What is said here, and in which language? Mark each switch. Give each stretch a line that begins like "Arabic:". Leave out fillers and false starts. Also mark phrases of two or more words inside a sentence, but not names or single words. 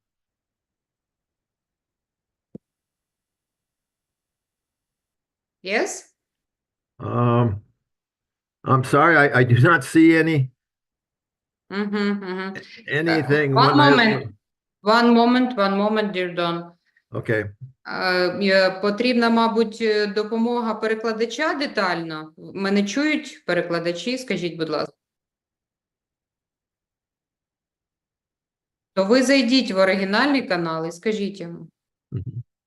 English: Yes? I'm sorry, I do not see Mm-hmm. anything. One when I- moment. One moment, dear Don. Okay,
Ukrainian: Потрібна, мабуть, допомога перекладача детально. Мене чують перекладачі, скажіть, будь ласка. То ви зайдіть в оригінальний канал і скажіть йому.
English: Mhm.